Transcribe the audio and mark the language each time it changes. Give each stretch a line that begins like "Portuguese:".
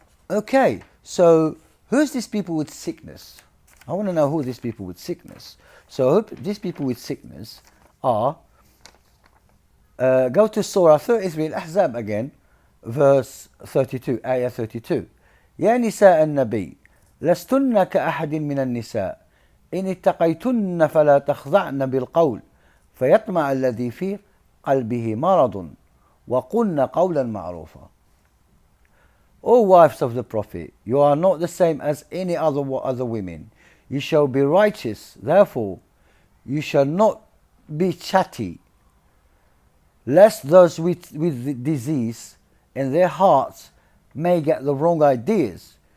English: Okay, so who's these people with sickness? I want to know who these people with sickness. So these people with sickness are, go to Surah 33 Al-Ahzab again, verse 32, ayah 32.
Arabic: يا نساء النبي لستن كأحد من النساء إن اتقيتن فلا تخضعن بالقول فيطمع الذي في قلبه مرض وَقُلْنَ قَوْلًا مَعْرُوفًا.
English: O wives of the Prophet, you are not the same as any other women. You shall be righteous, therefore you shall not be chatty, lest those with the disease in their hearts may get the wrong ideas.